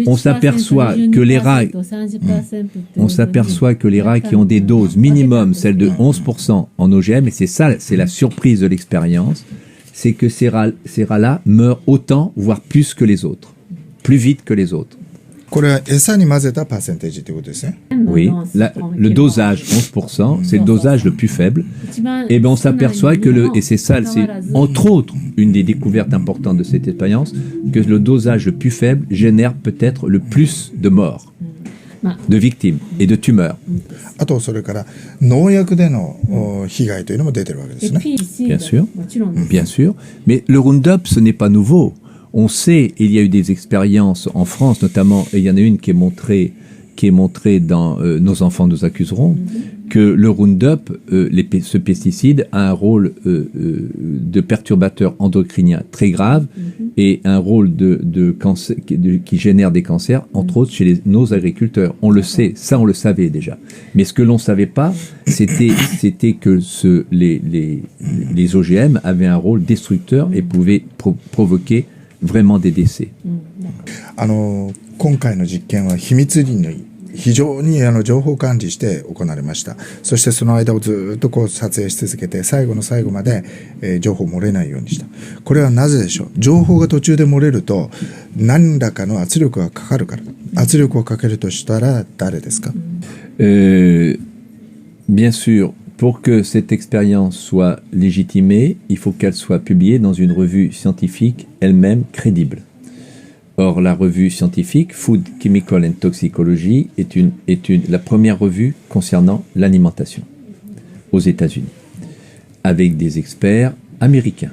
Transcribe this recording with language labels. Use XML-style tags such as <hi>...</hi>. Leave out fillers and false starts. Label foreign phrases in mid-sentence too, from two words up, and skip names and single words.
<fr>On s'aperçoit que les rats qui ont des doses minimum, celle de 11% en OGM, et c'est ça, c'est la surprise de l'expérience, c'est que ces rats-là meurent autant, voire plus que les autres, plus vite que les autres.</fr> <ja>これは餌に混ぜたパーセンテージということですね。</ja> <fr>Oui, le dosage 11%, c'est le dosage le plus faible. Et bien on s'aperçoit que et c'est ça, c'est entre autres une des découvertes importantes de cette expérience, que le dosage le plus faible génère peut-être le plus de morts, de victimes et de tumeurs.</fr> <ja>あとそれから農薬での被害というのも出てるわけですね。</ja> <fr>Bien sûr, bien sûr. Mais le Roundup, ce n'est pas nouveau. On sait, il y a eu des expériences en France notamment, et il y en a une qui est montrée dans Nos enfants nous accuseront, que le Roundup, ce pesticide, a un rôle de perturbateur endocrinien très grave et un rôle de cancer, qui génère des cancers, entre autres chez nos agriculteurs. On le sait, ça on le savait déjà. Mais ce que l'on ne savait pas, c'était que les OGM avaient un rôle destructeur et pouvaient provoquer vraiment des décès.</fr> <ja>今回の実験は秘密裏に非常に情報管理して行われました。そしてその間をずっと撮影し続けて最後の最後まで、情報漏れないようにした。これはなぜでしょう。情報が途中で漏れると何らかの圧力がかかるから。圧力をかけるとしたら誰ですか？</ja> <fr>Bien sûr. Pour que cette expérience soit légitimée, il faut qu'elle soit publiée dans une revue scientifique elle-même crédible. Or, la revue scientifique Food, Chemical and Toxicology est la première revue concernant l'alimentation aux États-Unis, avec des experts américains.</fr>